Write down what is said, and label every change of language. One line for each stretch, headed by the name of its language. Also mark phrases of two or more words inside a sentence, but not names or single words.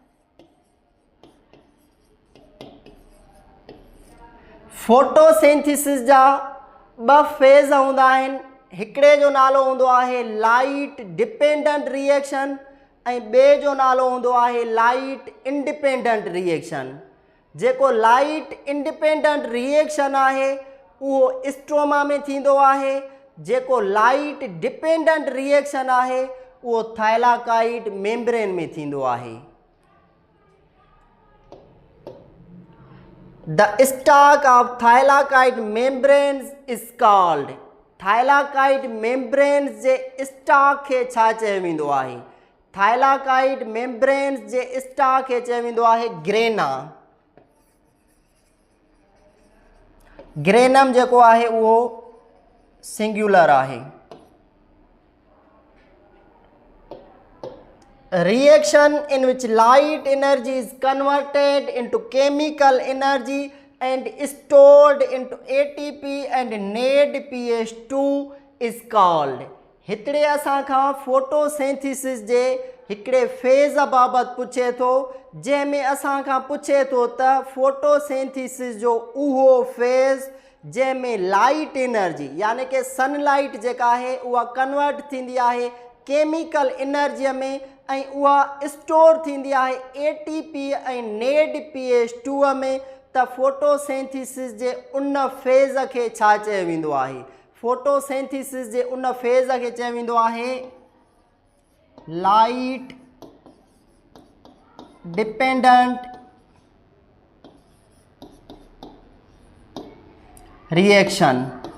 Sindhi: फोटोसिंथेसिस जा ॿ फेज़ हूंदा आहिनि, हिकिड़े जो नालो हूंदो आहे
English: light dependent reaction
Sindhi: ऐं ॿिए जो नालो हूंदो आहे
English: light independent reaction.
Sindhi: जेको
English: light independent reaction
Sindhi: आहे उहो स्ट्रोमा में थींदो आहे, जेको
English: light dependent reaction
Sindhi: आहे उहो
English: thylakoid membrane
Sindhi: में थींदो आहे।
English: The stalk of thylakoid membranes is called, thylakoid membranes
Sindhi: जे स्टाक खे छा चयो वेंदो आहे?
English: thylakoid membranes
Sindhi: जे स्टाक खे चयो वेंदो आहे ग्रेना। ग्रेनम जेको आहे उहो सिंगुलर आहे।
English: Reaction in which light energy is converted into chemical energy and stored into ATP and NADPH2 is called।
Sindhi: हिकिड़े असां खां फोटोसिंथेसिस जे हिकिड़े फेज़ बाबति पुछे थो, जंहिंमें असां खां पुछे थो त फोटोसिंथेसिस जो उहो फेज़ जंहिंमें
English: light energy
Sindhi: यानी कि सनलाइट जेका आहे उहा कन्वर्ट थींदी आहे
English: chemical energy
Sindhi: में ऐं उहा स्टोर थींदी आहे ATP ऐं NADPH2 में, त फोटोसिंथेसिस जे उन फेज़ खे छा चयो वेंदो आहे? फोटोसिंथेसिस जे उन फेज़ खे चयो वेंदो आहे
English: light dependent reaction.